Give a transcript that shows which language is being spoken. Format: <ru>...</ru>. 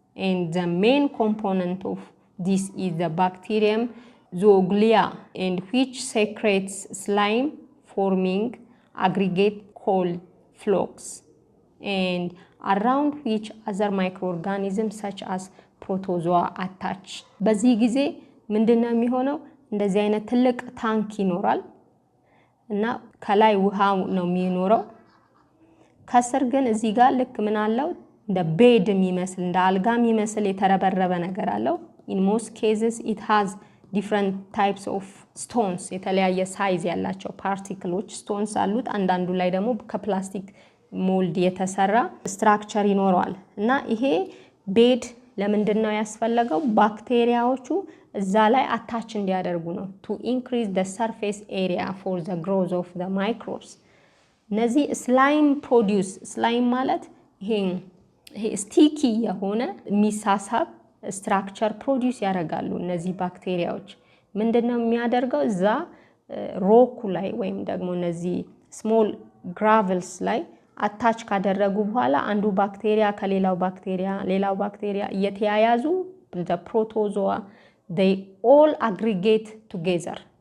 <en>And the main component of this is the bacterium Zooglia, and which secretes slime forming aggregate called flocks, and around which other microorganisms such as</en> <am>ፕሮቶዞዋ አታች። በዚህ ጊዜ ምንድነው የሚሆነው? እንደዚህ አይነት ትልቅ ታንክ ይኖራል እና ከላይ ውሃው ነው የሚኖረው። ከስር ግን እዚህ ጋር ልክ ምን አለው? እንደ ቤድ የሚመስል እንደ አልጋ የሚመስል የተረበረበ ነገር አለው።</am> <en>in most cases it has different types of stones</en> <am>የተለያየ ሳይዝ ያላቸው ፓርቲክሎች ስቶንስ አሉት። አንዳንዱ ላይ ደግሞ ከፕላስቲክ ሞልድ የተሰራ ስትራክቸር ይኖረዋል እና ይሄ ቤድ ለምንድነው ያስፈልገው? ባክቴሪያዎቹ እዛ ላይ አታች እንዲያደርጉ ነው።</am> <en>to increase the surface area for the growth of the microbes።</en> <am>እነዚህ ስላይም ፕሮዲዩስ ስላይም ማለት ይሄ ስቲኪ የሆነ የሚሳሳብ ስትራክቸር ፕሮዲዩስ ያደርጋሉ። እነዚህ ባክቴሪያዎች ምንድነው የሚያደርገው? እዛ ሮኩ ላይ ወይም ደግሞ እነዚህ ስሞል ግራቨልስ ላይ አታች ካደረጉ በኋላ አንዱ ባክቴሪያ ከሌላው ባክቴሪያ እየተያያዙ</am> <en>the protozoa they all aggregate together</en>